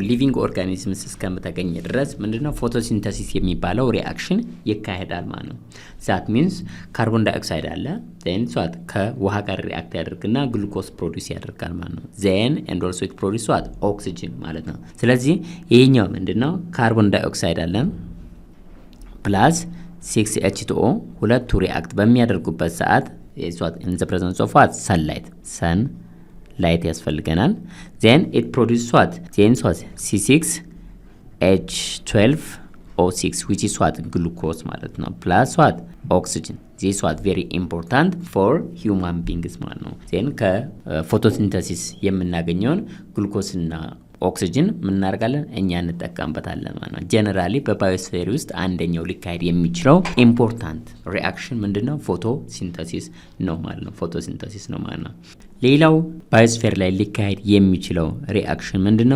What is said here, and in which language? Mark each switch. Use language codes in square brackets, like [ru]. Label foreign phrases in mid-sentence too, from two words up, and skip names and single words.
[en] living organisms [am] እስከምተገኘ ድረስ ምንድነው ፎቶሲንተሲስ የሚባለው ሪአክሽን ይካሄዳል ማለት ነው። [en] that means carbon dioxide [am] አለ ዜን ከውሃ ጋር ሪአክት ያደርግና ግሉኮስ ፕሮዲዩስ ያደርጋል ማለት ነው። [en] then and also it produce oxygen [am] ማለት ነው። ስለዚህ ይሄኛው ምንድነው [en] carbon dioxide [am] አለ ፕላስ 6H2O ሁለቱ ሪአክት በሚያደርጉበት ሰዓት [en] in the presence of what? sunlight ያስፈልገናል። then it produces what? then C6H12O6 which is what? glucose [am] ማለት ነው [en] plus what? oxygen this is what very important for human beings [am] ማለት ነው። [en] then [am] ከፎቶሲንተሲስ የምናገኘውን ግሉኮስ እና ኦክሲጅን ምን እናደርጋለን? እኛ እንጠቀምበታለን ማለት ነው። ጀነራሊ በባዮስፌር ውስጥ አንደኛው ሊካሄድ የሚችለው ኢምፖርታንት ሪአክሽን ምንድነው? ፎቶሲንተሲስ ነው ማለት ነው። ሌላው ባዮስፌር ላይ ሊካሄድ የሚችለው ሪአክሽን ምንድነው?